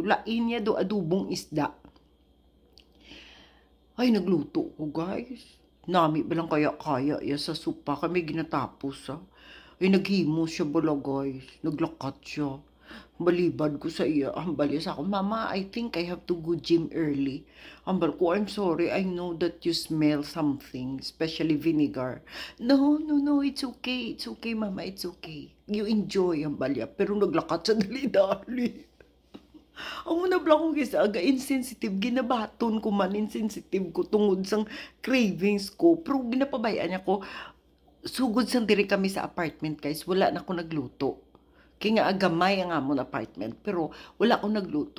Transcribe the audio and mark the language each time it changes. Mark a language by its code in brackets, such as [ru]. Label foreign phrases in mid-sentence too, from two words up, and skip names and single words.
[hil] Lain niya do adubong isda. Ay, nagluto ko, guys. Nami ba lang kaya-kaya ya sa supa. Kami ginatapos, ha. Ay, naghimo siya bala, guys. Naglakat siya. Balibad ko sa iya. Hambal sa ako, [en] Mama, I think I have to go gym early. [hil] Hambal ko, [en] I'm sorry. I know that you smell something, especially vinegar. No, it's okay. It's okay, Mama. It's okay. You enjoy, [hil] hambal ya. Pero naglakat sa dali-dali. Ang una bala kong gisaga, insensitive, ginabaton ko man, insensitive ko tungod sang cravings ko. Pero ginapabayaan niya ko, sugod sang diri kami sa apartment guys, wala na ko nagluto. Kaya nga agamay ang amon apartment, pero wala ko nagluto.